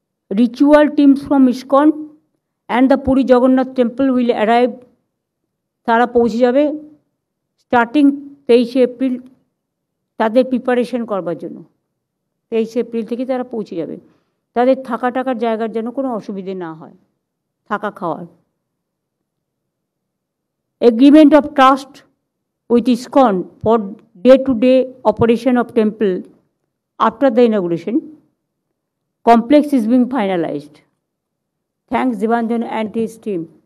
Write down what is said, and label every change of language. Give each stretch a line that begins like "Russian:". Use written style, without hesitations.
English: Ritual teams from ISKCON and the Puri Jagannath Temple will arrive,
Bangla: তারা পৌঁছে যাবে starting 23 April তাদের preparation করবার জন্য। 23 এপ্রিল থেকে তারা পৌঁছে যাবে, তাদের থাকার জায়গার জন্য কোনো অসুবিধে না হয়, থাকা খাওয়ার।
English: Agreement of trust with ISKCON for day-to-day operation of temple after the inauguration complex is being finalized. Thanks Devanjan and his team.